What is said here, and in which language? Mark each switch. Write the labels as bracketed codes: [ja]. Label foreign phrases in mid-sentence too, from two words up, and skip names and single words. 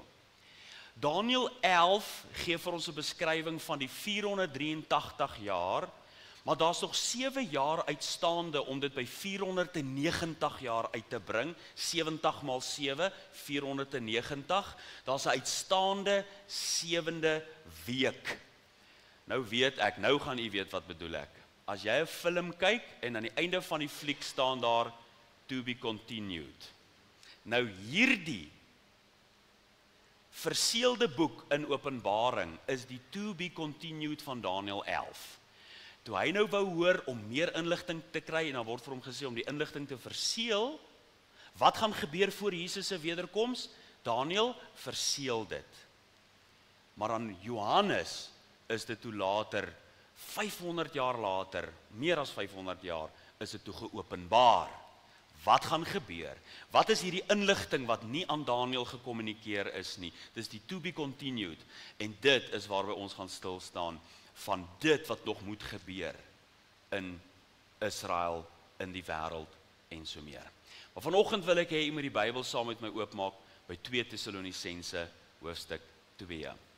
[af] Daniël 11 gee vir ons 'n beskrywing van die 483 jaar, maar daar's nog 7 jaar uitstaande om dit by 490 jaar uit te bring. 70 maal 7, 490. Daar's 'n uitstaande 7de week. Nou weet ek, nou gaan u weet wat bedoel ek. As jy 'n film kyk en aan die einde van die fliek staan daar [en] to be continued. [af] Nou hierdie verseëlde boek in Openbaring is die [en] to be continued [af] van Daniël 11. Toe hy nou wou hoor om meer inligting te kry, en dan word vir hom gesê om die inligting te verseël, wat gaan gebeur voor Jesus se wederkoms? Daniël verseël dit. Maar aan Johannes is dit toe later, 500 jaar later, meer as 500 jaar, is dit toe geopenbaar. Wat gaan gebeur? Wat is hierdie inligting wat nie aan Daniël gekommunikeer is nie? Dis die [en] to be continued. [af] En dit is waarby ons gaan stil staan van dit wat nog moet gebeur in Israel, in die wêreld en so meer. Maar vanoggend wil ek hê jy moet die Bybel saam met my oopmaak by 2 Tessalonisense hoofstuk 2.